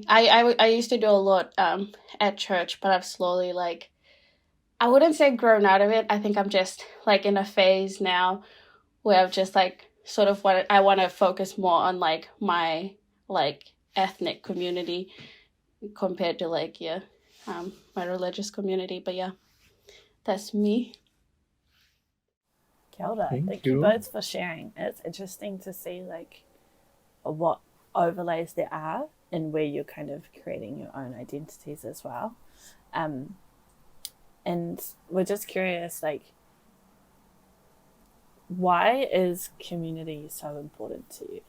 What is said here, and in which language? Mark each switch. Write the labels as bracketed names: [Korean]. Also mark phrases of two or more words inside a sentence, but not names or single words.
[English] I used to do a lot at church, but I've slowly I wouldn't say grown out of it. I think I'm just in a phase now where I've just sort of I want to focus more on my ethnic community compared to my religious community. But that's me. [Māori] Kia ora. [English] Thank you both for sharing. It's interesting to see what overlays there are and where you're kind of creating your own identities as well. And we're just curious, why is community so important to you?